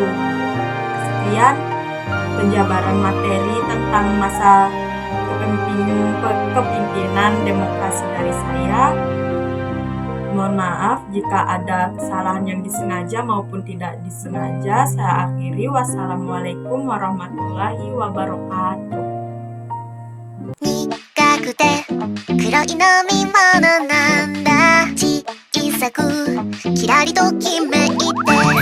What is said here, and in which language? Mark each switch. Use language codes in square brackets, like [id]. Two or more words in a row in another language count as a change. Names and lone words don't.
[id] Sekian penjabaran materi tentang masa kepemimpinan demokrasi dari saya. Mohon maaf jika ada kesalahan yang disengaja maupun tidak disengaja. Saya akhiri. [ar] والسلام عليكم ورحمة الله وبركاته. [ja] 苦くて黒い飲み物なんだ小さくキラリときめいて